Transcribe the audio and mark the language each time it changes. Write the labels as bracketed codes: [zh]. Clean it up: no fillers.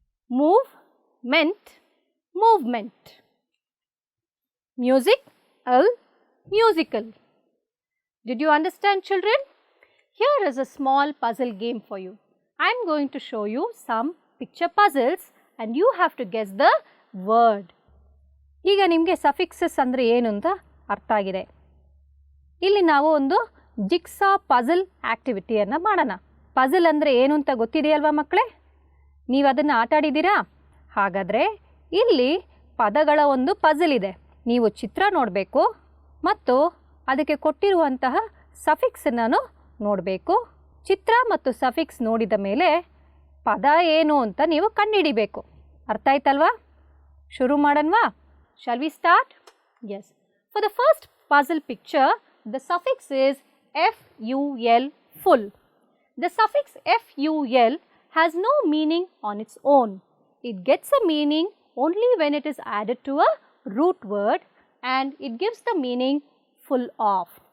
[en] Movement, movement. Music, musical. Did you understand, children? Here is a small puzzle game for you. I am going to show you some picture puzzles and you have to guess the word. [kn] ಈಗ ನಿಮಗೆ ಸಫಿಕ್ಸಸ್ ಅಂದರೆ ಏನು ಅಂತ ಅರ್ಥ ಆಗಿದೆ. ಇಲ್ಲಿ ನಾವು ಒಂದು ಜಿಗ್ಸಾ ಪಜಲ್ ಆಕ್ಟಿವಿಟಿಯನ್ನು ಮಾಡೋಣ. ಪಜಲ್ ಅಂದರೆ ಏನು ಅಂತ ಗೊತ್ತಿದೆಯಲ್ವಾ ಮಕ್ಕಳೇ? ನೀವು ಅದನ್ನು ಆಟ ಆಡಿದ್ದೀರಾ? ಹಾಗಾದರೆ ಇಲ್ಲಿ ಪದಗಳ ಒಂದು ಪಜಲ್ ಇದೆ. ನೀವು ಚಿತ್ರ ನೋಡಬೇಕು ಮತ್ತು ಅದಕ್ಕೆ ಕೊಟ್ಟಿರುವಂತಹ ಸಫಿಕ್ಸನ್ನು ನೋಡಬೇಕು. ಚಿತ್ರ ಮತ್ತು ಸಫಿಕ್ಸ್ ನೋಡಿದ ಮೇಲೆ ಪದ ಏನು ಅಂತ ನೀವು ಕಂಡುಹಿಡಿಬೇಕು. ಅರ್ಥ ಆಯ್ತಲ್ವಾ? ಶುರು ಮಾಡೋಣವಾ? [en] Shall we start? Yes. For the first puzzle picture, the suffix is FUL, full. The suffix FUL has no meaning on its own. It gets a meaning only when it is added to a root word and it gives the meaning full of.